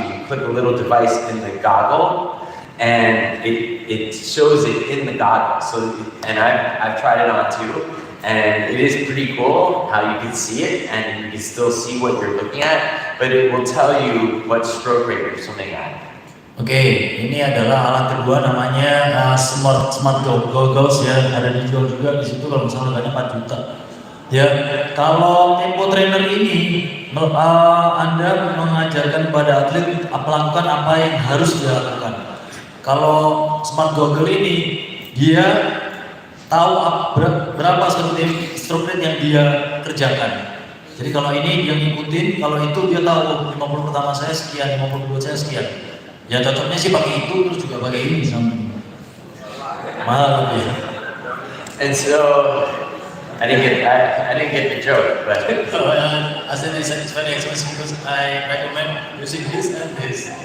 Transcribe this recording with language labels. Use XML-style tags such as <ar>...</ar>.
<en>You clip a little device in the goggle, and it shows it in the goggle. And I've tried it on too, and it is pretty cool how you can see it, and you can still see what you're looking at, but it will tell you what stroke rate you're swimming at.</en> <id>Oke, ini adalah alat kedua, namanya smart goggles ya, ada dijual juga di situ kalau misalnya harganya 4 juta. Ya, kalau tempo trainer ini Anda mengajarkan kepada atlet melakukan apa yang harus dia lakukan. Kalau smart goggle ini dia tahu berapa stroke rate yang dia kerjakan. Jadi kalau ini dia ngikutin, kalau itu dia tahu 50 pertama saya sekian, 50 kedua saya sekian. Ya cocoknya sih pakai itu, terus juga pakai ini samping. Mahal lebih.</id> <en>And so I didn't get the joke, but I said it's very expensive because I recommend using this and this.</en>